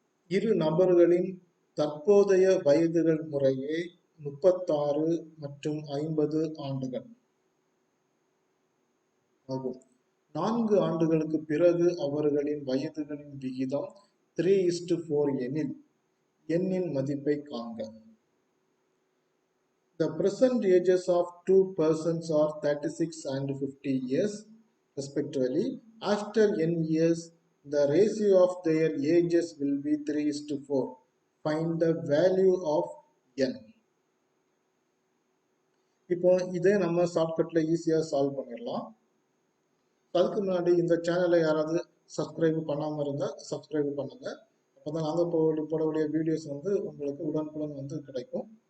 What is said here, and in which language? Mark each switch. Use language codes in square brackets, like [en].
[ta] இரு நபர்களின் தற்போதைய வயதுகள் முறையே 36 மற்றும் 50 ஆண்டுகள் ஆகும். 4 ஆண்டுகளுக்கு பிறகு அவர்களின் வயதுகளின் விகிதம் 3:4 எனில் எண்ணின் மதிப்பை காண்க. [en] The present ages of two persons are 36 and 50 years respectively. After n years, the ratio of their ages will be 3:4. Find the value of n. [ta] இப்போ இதே நம்ம ஷார்ட்கட்ல ஈஸியா சால்வ் பண்ணிடலாம். அதுக்கு முன்னாடி இந்த சேனலை யாராவது சப்ஸ்கிரைப் பண்ணாம இருந்தா சப்ஸ்கிரைப் பண்ணுங்க. அப்பதான் நாங்க போடக்கூடிய வீடியோஸ் வந்து உங்களுக்கு உடனுக்குடன் வந்து கிடைக்கும்.